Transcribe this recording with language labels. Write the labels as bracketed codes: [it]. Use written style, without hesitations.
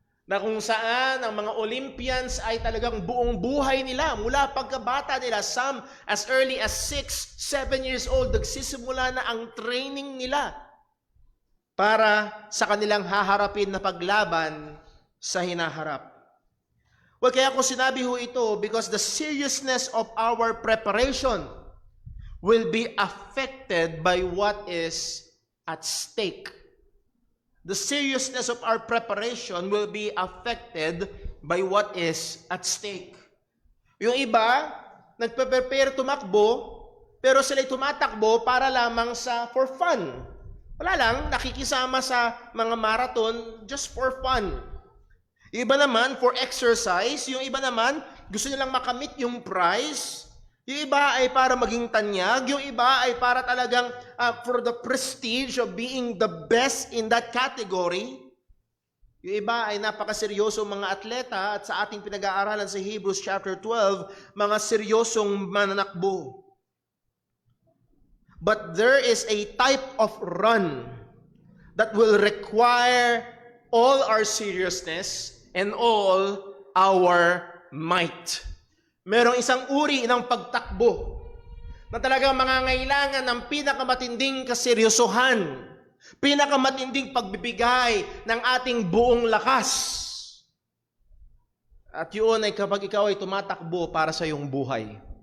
[tl] Na kung saan ang mga Olympians ay talagang buong buhay nila, mula pagkabata nila, [en] some as early as 6, 7 years old, [tl] nagsisimula na ang training nila para sa kanilang haharapin na paglaban sa hinaharap. Well, kaya ko sinabi ho ito [en] because the seriousness of our preparation will be affected by what is at stake. The seriousness of our preparation will be affected by what is at stake. [tl] Yung iba, nagpe-prepare tumakbo, pero sila'y tumatakbo para lamang for fun. Wala lang, nakikisama sa mga marathon just for fun. Yung iba naman, for exercise. Yung iba naman, gusto nilang makamit yung prize. Yung iba ay para maging tanyag. Yung iba ay para talagang [en] for the prestige of being the best in that category. [tl] Yung iba ay napakaseryoso mga atleta at sa ating pinag-aaralan sa Hebrews chapter 12, mga seryosong mananakbo. [en] But there is a type of run that will require all our seriousness and all our might. [tl] Merong isang uri ng pagtakbo na talagang mangangailangan ng pinakamatinding kaseryosohan, pinakamatinding pagbibigay ng ating buong lakas. At yun ay kapag ikaw ay tumatakbo para sa iyong buhay.